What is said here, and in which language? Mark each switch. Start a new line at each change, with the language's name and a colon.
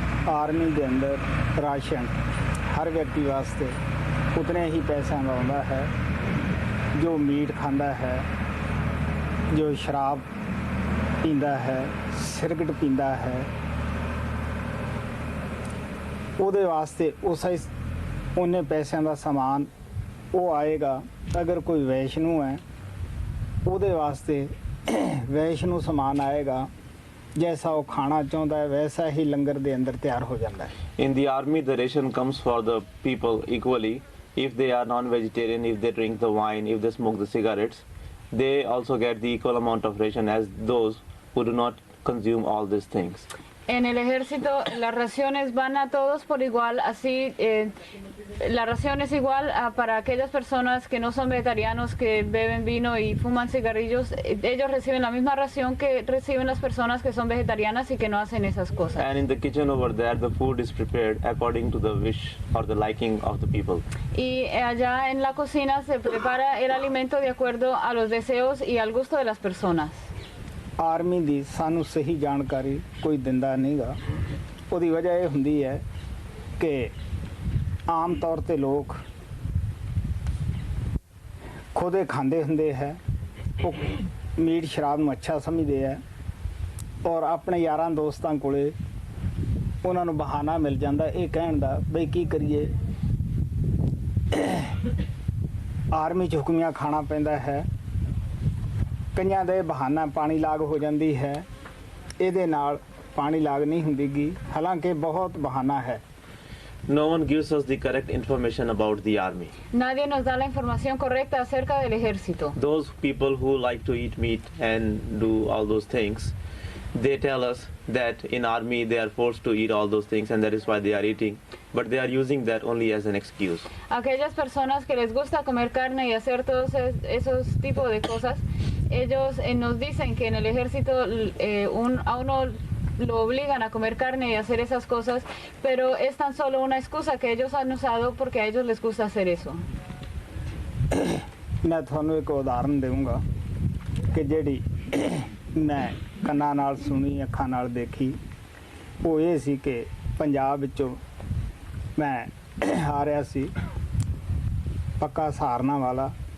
Punjabi: Army ਦੇ ਅੰਦਰ ration ਹਰ ਵਿਅਕਤੀ ਵਾਸਤੇ ਉਤਨੇ ਹੀ ਪੈਸਿਆਂ ਦਾ ਆਉਂਦਾ ਹੈ ਜੋ ਮੀਟ ਖਾਂਦਾ ਹੈ, ਜੋ ਸ਼ਰਾਬ ਪੀਂਦਾ ਹੈ, ਸਿਗਰਟ ਪੀਂਦਾ ਹੈ, ਉਹਦੇ ਵਾਸਤੇ ਉਹਨੇ ਪੈਸਿਆਂ ਦਾ ਸਮਾਨ ਉਹ ਆਏਗਾ। ਅਗਰ ਕੋਈ ਵੈਸ਼ਨੂ ਹੈ ਉਹਦੇ ਵਾਸਤੇ ਵੈਸ਼ਨੂ ਸਮਾਨ ਆਏਗਾ।
Hindi: जैसा वो खाना चाहता है वैसा ही लंगर दे अंदर तैयार हो जाता है।
English: In the army, the ration comes for the people equally. If they are non-vegetarian, if they drink the wine, if they smoke the cigarettes, they also get the equal amount of ration as those who do not consume all these things.
Spanish: En el ejército las raciones van a todos por igual, así la ración es igual para aquellas personas que no son vegetarianos, que beben vino y fuman cigarrillos. Ellos reciben la misma ración que reciben las personas que son vegetarianas y que no hacen esas cosas.
English: And in the kitchen over there, the food is prepared according to the wish or the liking of the people.
Spanish: Y allá en la cocina se prepara el alimento de acuerdo a los deseos y al gusto de las personas.
Punjabi: Army ਦੀ ਸਾਨੂੰ ਸਹੀ ਜਾਣਕਾਰੀ ਕੋਈ ਦਿੰਦਾ ਨਹੀਂਗਾ। ਉਹਦੀ ਵਜ੍ਹਾ ਇਹ ਹੁੰਦੀ ਹੈ ਕਿ ਆਮ ਤੌਰ ਤੇ ਲੋਕ ਖੁਦੇ ਖਾਂਦੇ ਹੁੰਦੇ ਹੈ, ਉਹ ਮੀਟ ਸ਼ਰਾਬ ਨੂੰ ਅੱਛਾ ਸਮਝਦੇ ਹੈ ਔਰ ਆਪਣੇ ਯਾਰਾਂ ਦੋਸਤਾਂ ਕੋਲੇ ਉਹਨਾਂ ਨੂੰ ਬਹਾਨਾ ਮਿਲ ਜਾਂਦਾ ਇਹ ਕਹਿਣ ਦਾ ਬਈ ਕੀ ਕਰੀਏ, ਆਰਮੀ 'ਚ ਹੁਕਮੀਆਂ ਖਾਣਾ ਪੈਂਦਾ ਹੈ। ਕਈਆਂ ਦੇ ਬਹਾਨਾ ਪਾਣੀ ਲਾਗ ਹੋ ਜਾਂਦੀ ਹੈ, ਇਹਦੇ ਨਾਲ ਪਾਣੀ ਲਾਗ ਨਹੀਂ ਹੁੰਦੀਗੀ, ਹਾਲਾਂਕਿ ਬਹੁਤ ਬਹਾਨਾ ਹੈ।
English: No one gives us the correct information about the army.
Spanish: Nadie nos da la información correcta acerca del ejército.
English: Those people who like to eat meat and do all those things, they tell us that in army they are forced to eat all those things and that is why they are eating, but they are using that only as an excuse.
Spanish: Aquellas personas que les gusta comer carne y hacer todos esos tipos de cosas, ellos nos dicen que en el ejército a uno lo obligan a comer carne y hacer esas cosas, pero es tan solo una excusa que ellos han usado porque a ellos les gusta hacer eso.
Punjabi: ਮੈਂ ਤੁਹਾਨੂੰ ਇੱਕ ਉਦਾਹਰਨ ਦੇਵਾਂਗਾ ਕਿ ਜਿਹੜੀ ਮੈਂ ਕੰਨਾਂ ਨਾਲ ਸੁਣੀ, ਅੱਖਾਂ ਨਾਲ ਦੇਖੀ, ਉਹ ਇਹ ਸੀ ਕਿ ਪੰਜਾਬ ਵਿੱਚੋਂ ਮੈਂ ਆ ਰਿਹਾ ਸੀ ਪੱਕਾ ਸਹਾਰਨਾ ਵਾਲਾ।